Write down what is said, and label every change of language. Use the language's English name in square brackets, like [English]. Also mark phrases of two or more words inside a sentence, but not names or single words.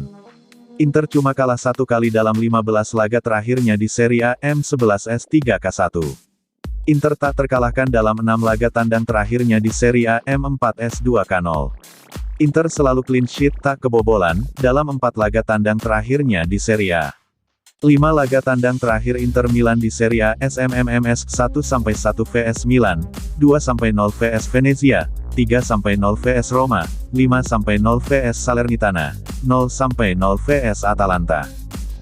[Indonesian] Inter cuma kalah 1 kali dalam 15 laga terakhirnya di Serie A, M11S3K1. Inter tak terkalahkan dalam 6 laga tandang terakhirnya di Serie A, M4S2K0. Inter selalu [English] clean sheet [Indonesian] tak kebobolan, dalam 4 laga tandang terakhirnya di Serie A. 5 laga tandang terakhir Inter Milan di Serie A, SMMMS 1-1 vs Milan, 2-0 vs Venezia, 3-0 vs Roma, 5-0 vs Salernitana, 0-0 vs Atalanta.